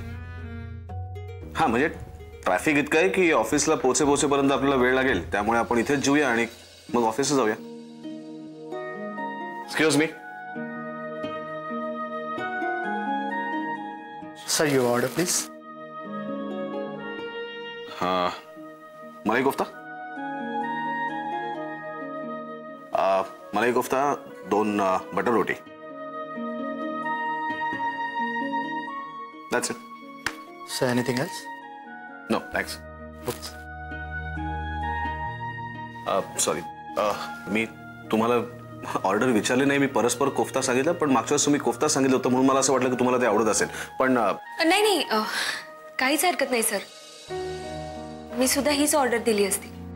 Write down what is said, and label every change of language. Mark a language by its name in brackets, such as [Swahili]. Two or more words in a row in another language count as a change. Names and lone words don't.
[Marathi] हा म्हणजे ट्रॅफिक इतकं आहे की ऑफिसला पोहोचेपर्यंत आपल्याला वेळ लागेल, त्यामुळे आपण इथेच जेऊया आणि मग ऑफिसला जाऊया. [English] excuse me. sir your order please. [Marathi] मलाई कोफ्ता. मलाई कोफ्ता, 2 बटर रोटी. [English] That's it. sir anything else? No, thanks. [Marathi] सॉरी, मी तुम्हाला ऑर्डर विचारली नाही. मी परस्पर कोफ्ता सांगितलं, पण मागच्या वेळेस तुम्ही कोफ्ता सांगितलं होतं म्हणून मला असं वाटलं की तुम्हाला ते आवडत असेल. पण नाही काहीच हरकत नाही सर. मी सुद्धा हीच ऑर्डर दिली असती.